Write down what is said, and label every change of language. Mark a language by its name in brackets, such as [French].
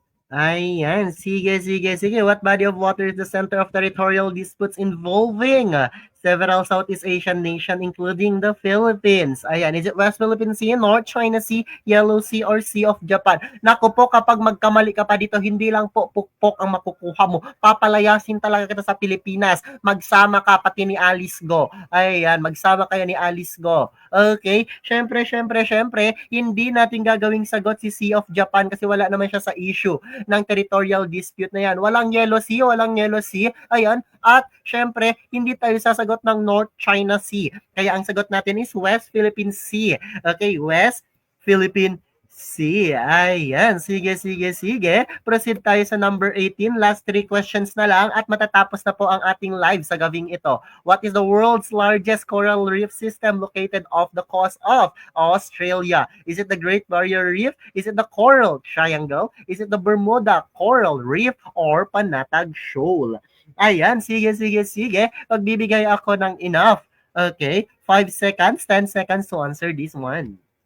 [Filipino] Ayan, sige. [English] What body of water is the center of territorial disputes involving several Southeast Asian nations, including the Philippines? Ayan, is it West Philippine Sea, North China Sea, Yellow Sea, or Sea of Japan? [Filipino] Naku po, kapag magkamali ka pa dito, hindi lang po pukpok ang makukuha mo. Papalayasin talaga kita sa Pilipinas. Magsama ka pati ni Alice Go. Ayan, magsama kayo ni Alice Go. Okay? Syempre, hindi natin gagawing sagot si Sea of Japan kasi wala naman siya sa issue ng territorial dispute na yan. Walang Yellow Sea, ayan, at syempre, hindi tayo sasagot ng North China Sea. Kaya ang sagot natin is West Philippine Sea. Okay, West Philippine Sea. Ayan, sige. Proceed tayo sa number 18. [English] Last 3 questions [Filipino] na lang at matatapos na po ang ating live sa gabing ito. [English] What is the world's largest coral reef system located off the coast of Australia? Is it the Great Barrier Reef? Is it the Coral Triangle? Is it the Bermuda Coral Reef? Or Panatag Shoal? Ayan, sige. [Filipino] Pagbibigay ako ng enough. [English] Okay, 5 seconds, 10 seconds to answer this one.